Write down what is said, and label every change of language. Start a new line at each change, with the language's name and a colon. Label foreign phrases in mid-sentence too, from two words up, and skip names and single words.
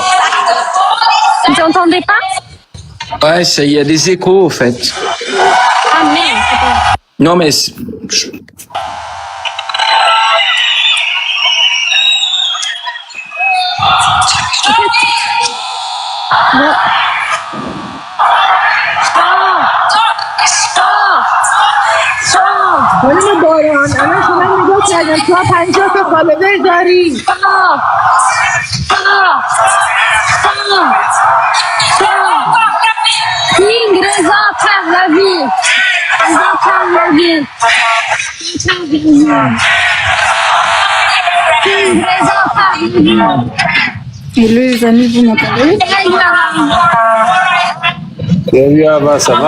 French: Vous entendez pas? Ouais, il y a des échos, au fait. Ah merde, attends. Non, mais... Bon.
Persian: خانم باران الان شما نگاه کردم تا 50 تا فالوور داری.
French: King Reza perd la vie. Reza perd la vie. King Reza perd la vie. Et les amis, vous m'entendez? Salut Ava, ça va?